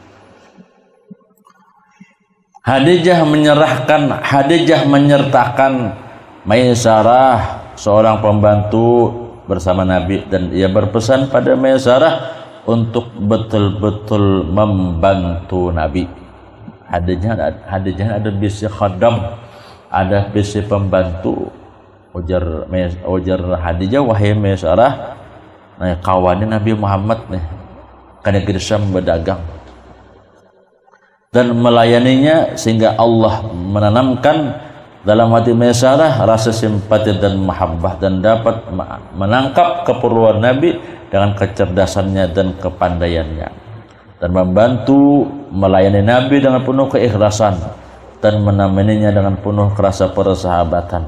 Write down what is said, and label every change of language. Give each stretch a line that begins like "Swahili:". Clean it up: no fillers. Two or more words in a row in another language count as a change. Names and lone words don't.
Indonesian: Hadijah menyertakan Maisarah, seorang pembantu bersama Nabi, dan ia berpesan pada Maisarah untuk betul-betul membantu Nabi.
Banjar: Hadijah ada bisi khadam, ada bisi pembantu.
Indonesian: Ujar Hadijah, wahai Maisarah, kawannya Nabi Muhammad nih ke negeri Syam berdagang dan melayaninya, sehingga Allah menanamkan dalam hati Maisarah rasa simpati dan mahabbah, dan dapat menangkap keperluan Nabi dengan kecerdasannya dan kepandaiannya, dan membantu melayani Nabi dengan penuh keikhlasan dan menemaninya dengan penuh rasa persahabatan.